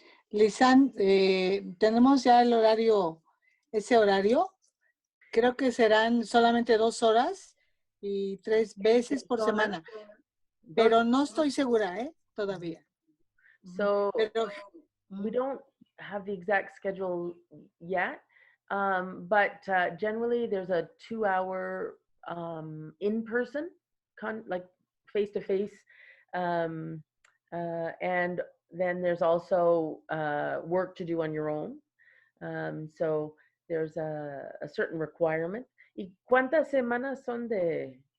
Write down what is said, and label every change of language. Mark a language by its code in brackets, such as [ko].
[es] Lisanne, tenemos ya el horario, ese horario. Creo que serán solamente 2 horas y 3 veces por semana. Pero no estoy segura, todavía. [en] So we don't have the exact schedule yet, but generally there's a 2-hour in-person, like face-to-face, and then there's also work to do on your own. So there's a certain requirement. [es] ¿Y cuántas semanas son de